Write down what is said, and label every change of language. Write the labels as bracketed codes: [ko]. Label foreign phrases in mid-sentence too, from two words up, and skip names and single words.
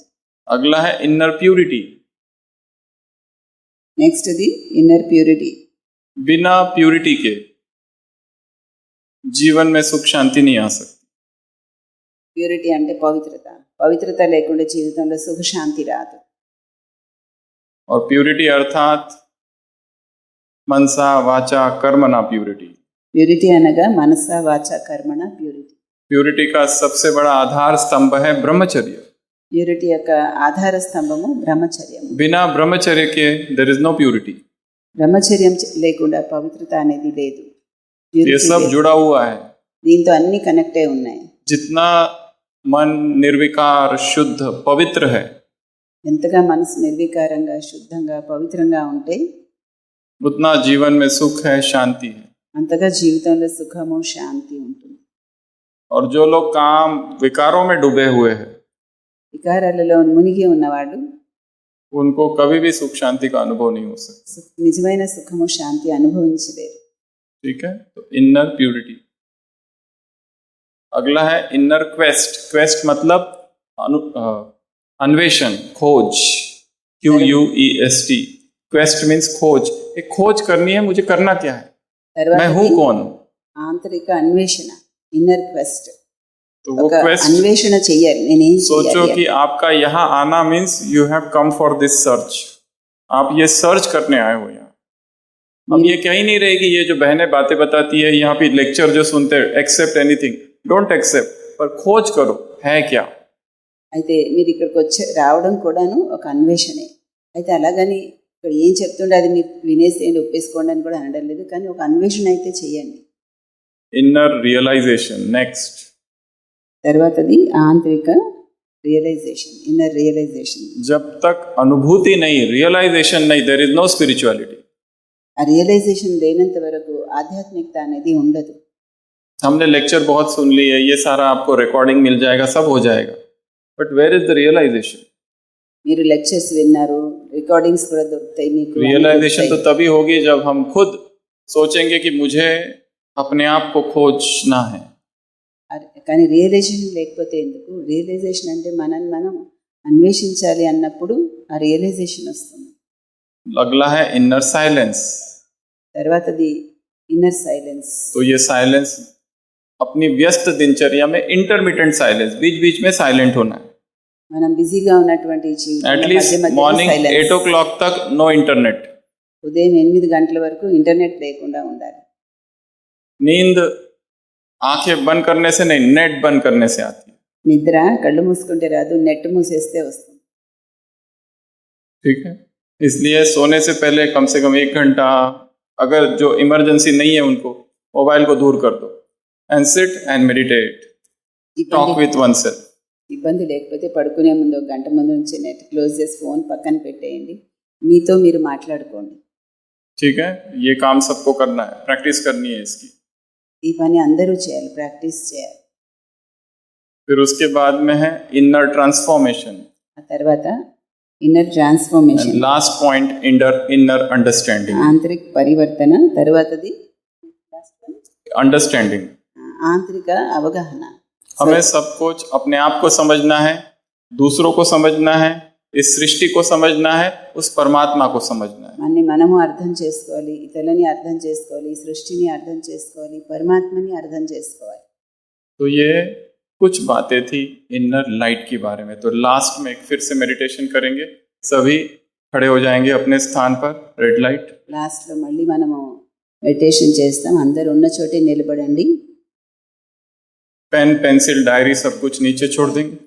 [hi] अगला है [en] inner purity. [te] నెక్స్ట్ది [en] inner purity. [hi] बिना प्यूरिटी के जीवन में सुख शांति नहीं आ सकती। [te] ప్యూరిటీ అంటే పవిత్రత. పవిత్రత లేకుండా జీవితంలో సుఖశాంతి రాదు. [hi] और प्यूरिटी अर्थात मनसा वाचा कर्मणा प्यूरिटी। [te] ప్యూరిటీ అనగా మనస వాచ కర్మణ ప్యూరిటీ. [hi] प्यूरिटी का सबसे बड़ा आधार स्तंभ है ब्रह्मचर्य। [te] ప్యూరిటీ యొక్క ఆధార స్తంభము బ్రహ్మచర్యము. [hi] बिना ब्रह्मचर्य के [en] there is no purity. [te] బ్రహ్మచర్యం లేకుండా పవిత్రత అనేది లేదు. [hi] ये Purity सब [te] లేదు. [hi] जुड़ा हुआ है। [te] దీంతో అన్ని కనెక్ట్ అయి ఉన్నాయి. [hi] जितना मन निर्विकार, शुद्ध, पवित्र है, [te] ఎంతగా మనసు నిర్వికారంగా, శుద్ధంగా, పవిత్రంగా ఉంటే [hi] उतना जीवन में सुख है, शांति है। [te] అంతగా జీవితంలో సుఖము, శాంతి ఉంటుంది. [hi] और जो लोग काम विकारों में डूबे हुए हैं, [te] వికారాలలో మునిగి ఉన్నవాడు [hi] उनको कभी भी सुख शांति का अनुभव नहीं हो सकता। [te] నిజమైన సుఖము, శాంతి అనుభవించలేరు. [hi] ठीक है, तो [en] inner purity. [hi] अगला है [en] inner quest. [hi] क्वेस्ट मतलब अन्वेषण, खोज। [en] QUEST। quest means खोज। [hi] एक खोज करनी है, मुझे करना क्या है, मैं हूं कौन। [te] ఆంతరిక అన్వేషణ, [en] inner quest. [hi] तो वो क्वेस्ट [te] అన్వేషణ చెయ్యాలి, నేనేం [hi] सोचो [te] చేయాలి [hi] कि आपका यहाँ आना [en] means you have come for this search. [hi] आप ये सर्च करने आए हो यहाँ। अब ये कह ही नहीं रहे कि ये जो बहनें बातें बताती है यहाँ पे लेक्चर जो सुनते हैं, [en] accept anything, don't accept, [hi] पर खोज करो है क्या। [te] అయితే మీరు ఇక్కడికి రావడం కూడాను ఒక అన్వేషణే. అయితే అలాగని ఇక్కడ ఏం చెప్తుండే అది మీరు వినేసేయండి, ఒప్పేసుకోండి అని కూడా అనడం లేదు, కానీ ఒక అన్వేషణ అయితే చెయ్యండి. [en] inner realization next. [te] తర్వాతది ఆంతరిక రియలైజేషన్, [en] inner realization. [hi] जब तक अनुभूति नहीं, रियलाइजेशन नहीं, [en] there is no spirituality. [te] ఆ రియలైజేషన్ లేనంత వరకు ఆధ్యాత్మికత అనేది ఉండదు. [hi] हमने लेक्चर बहुत सुन ली है, ये सारा आपको रिकॉर्डिंग मिल जाएगा, सब हो जाएगा, [en] but where is the realization. [te] మీరు లెక్చర్స్ విన్నారు, రికార్డింగ్స్ కూడా దొరుకుతాయి మీకు. [hi] रियलाइजेशन तो तभी होगी जब हम खुद सोचेंगे कि मुझे अपने आप को खोजना है। [te] కానీ రియలైజేషన్ లేకపోతే ఎందుకు? రియలైజేషన్ అంటే మనల్ని మనం అన్వేషించాలి అన్నప్పుడు ఆ రియలైజేషన్ వస్తుంది. [hi] अगला है [en] inner silence. [te] తర్వాతది [en] inner silence. [hi] तो ये साइलेंस अपनी व्यस्त दिनचर्या में [en] intermittent silence, [hi] बीच बीच में साइलेंट होना है। [te] మనం బిజీగా ఉన్నటువంటి జీవితంలో एटलीस्ट మధ్య మధ్యలో [en] मॉर्निंग silence. 8 o'clock तक no internet. [te] ఉదయం 8 గంటల వరకు ఇంటర్నెట్ లేకుండా ఉండాలి. [hi] नींद आंखें बंद करने से नहीं, नेट बंद करने से आती है। [te] నిద్ర కళ్ళు మూసుకుంటే రాదు, నెట్ మూసేస్తే వస్తుంది. [hi] ठीक है, इसलिए सोने से पहले कम से कम 1 घंटा, अगर जो इमरजेंसी नहीं है उनको मोबाइल को दूर कर दो [en] and sit and meditate, talk with one self. [te] ఇబ్బంది లేకపోతే పడుకునే ముందు 1 గంట ముందు నుంచి [en] net close [te] చేసి ఫోన్ పక్కన పెట్టేయండి, మీతో మీరు మాట్లాడుకోండి. [hi] ठीक है, ये काम सबको करना है, प्रैक्टिस करनी है इसकी। [te] ఈ పని అందరూ చేయాలి, ప్రాక్టీస్ చేయాలి. [hi] फिर उसके बाद में है [en] inner transformation. [te] ఆ తర్వాత [en] inner transformation, last point inner understanding. [te] ఆంతరిక పరివర్తన. తర్వాతది अंडरस्टैंडिंग, ఆంతరిక అవగాహన. [hi] हमें सब कुछ अपने आप को समझना है, दूसरों को समझना है, इस सृष्टि को समझना है, उस परमात्मा को समझना है। [te] మనని మనము అర్థం చేసుకోవాలి, ఇతరులని అర్థం చేసుకోవాలి, సృష్టిని అర్థం చేసుకోవాలి, పరమాత్మని అర్థం చేసుకోవాలి. [hi] तो ये कुछ बातें थी [en] inner light [hi] के बारे में। तो लास्ट में एक फिर से मेडिटेशन करेंगे, सभी खड़े हो जाएंगे अपने स्थान पर। [en] red light. [te] లాస్ట్లో మళ్ళీ మనము మెడిటేషన్ చేస్తాం, అందరు ఉన్న చోటే నిలబడండి. [hi] पेन, पेंसिल, डायरी सब कुछ नीचे छोड़ देंगे।